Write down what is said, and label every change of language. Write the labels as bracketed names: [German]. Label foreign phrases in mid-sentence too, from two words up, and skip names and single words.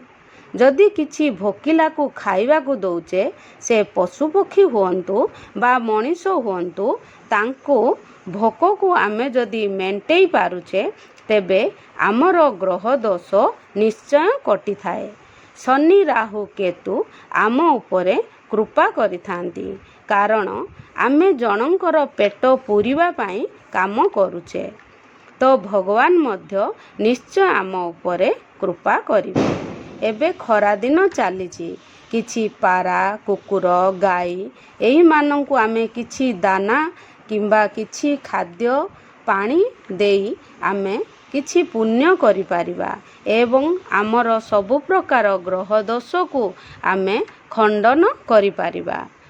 [Odia] ଯଦି କିଛି ଭୋକିଲା କୁ ଖାଇବା କୁ ଦଉଛେ ସେ ପଶୁ ପକ୍ଷୀ ହୁଅନ୍ତୁ ବା ମନୀଷ ହୁଅନ୍ତୁ ତାଙ୍କ ଭୋକ କୁ ଆମେ ଯଦି ମେଣ୍ଟେଇ ପାରୁଛେ ତେବେ ଆମର ଗ୍ରହ ଦୋଷ ନିଶ୍ଚୟ କଟି ଥାଏ। ଶନି ରାହୁ କେତୁ ଆମ ଉପରେ କୃପା କରିଥାନ୍ତି କାରଣ ଆମେ ଜଣକର ପେଟ ପୂରିବା ପାଇଁ କାମ କରୁଛେ ତ ଭଗବାନ ମଧ୍ୟ ନିଶ୍ଚୟ ଆମ ଉପରେ କୃପା କରିବେ। ଏବେ ଖରାଦିନ ଚାଲିଛି। କିଛି ପାରା, କୁକୁର, ଗାଈ ଏହିମାନଙ୍କୁ ଆମେ କିଛି ଦାନା କିମ୍ବା କିଛି ଖାଦ୍ୟ ପାଣି ଦେଇ ଆମେ କିଛି ପୁଣ୍ୟ କରିପାରିବା ଏବଂ ଆମର ସବୁ ପ୍ରକାର ଗ୍ରହ ଦୋଷକୁ ଆମେ ଖଣ୍ଡନ କରିପାରିବା।